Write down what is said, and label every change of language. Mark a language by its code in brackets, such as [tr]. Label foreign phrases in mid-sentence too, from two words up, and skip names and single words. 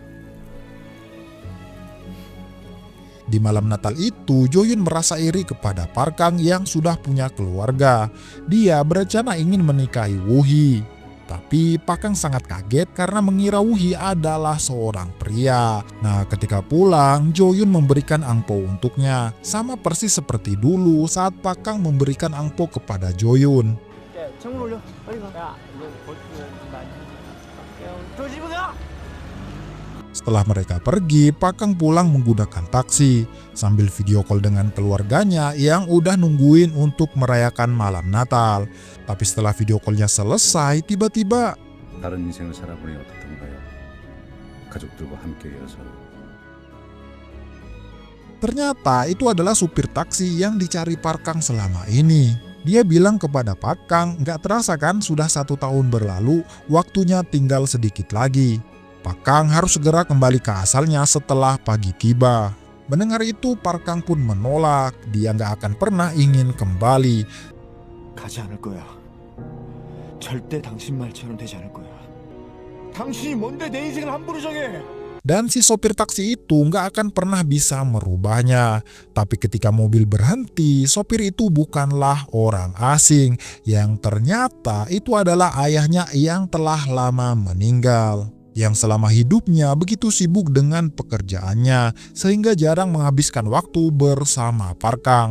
[id] Di malam Natal itu, Jo-yoon merasa iri kepada Park Kang yang sudah punya keluarga. Dia berencana ingin menikahi Woo-hee. Tapi Pakang sangat kaget karena mengira Wuhi adalah seorang pria. Nah, ketika pulang, Jo-yun memberikan angpau untuknya. Sama persis seperti dulu saat Pakang memberikan angpau kepada Jo-yun. [ko] 창문 올려. 빨리 가. 야, 이거 벌써 조심히 가. [id] Setelah mereka pergi, Pakang pulang menggunakan taksi sambil [en] video call [id] dengan keluarganya yang udah nungguin untuk merayakan malam Natal. Tapi setelah [en] video callnya [id] selesai, tiba-tiba [ko] 다른 인생을 살아보니 어떻던가요? 가족들과 함께여서. [id] ternyata itu adalah supir taksi yang dicari Pakang selama ini. Dia bilang kepada Pakang, nggak terasa kan sudah 1 tahun berlalu, waktunya tinggal sedikit lagi. Pakang harus segera kembali ke asalnya setelah pagi tiba. Mendengar itu, Pakang pun menolak. Dia nggak akan pernah ingin kembali. [ko] 가지 않을 거야. 절대 당신 말처럼 되지 않을 거야. 당신이 뭔데 내 인생을 함부로 정해? [id] Dan si sopir taksi itu nggak akan pernah bisa merubahnya. Tapi ketika mobil berhenti, sopir itu bukanlah orang asing. Yang ternyata itu adalah ayahnya yang telah lama meninggal. Yang selama hidupnya begitu sibuk dengan pekerjaannya sehingga jarang menghabiskan waktu bersama Pakang.